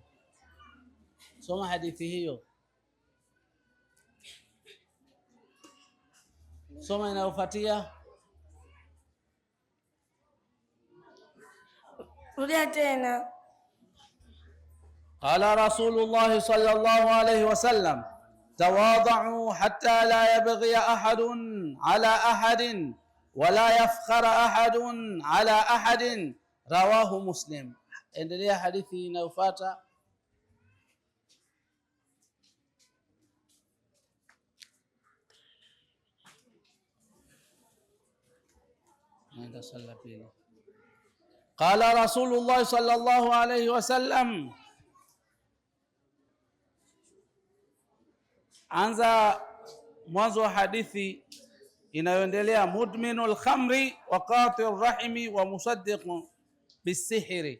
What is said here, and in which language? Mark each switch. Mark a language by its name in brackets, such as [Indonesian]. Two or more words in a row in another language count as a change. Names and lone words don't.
[Swahili] Soma hadithi hiyo. Soma inayofuatia. rudia tena. [Arabic] قال رسول الله صلى الله عليه وسلم، تواضعوا حتى لا يبغي أحد على أحد ولا يفخر أحد على أحد، رواه مسلم. [Swahili] Endelea hadithi inayofuata. Nenda sala pili. [Arabic] قال رسول الله صلى الله عليه وسلم, [Swahili] anza mwanzo wa hadithi inayoendelea, [Arabic] مدمن الخمر وقاطع الرحم ومصدق بالسحر.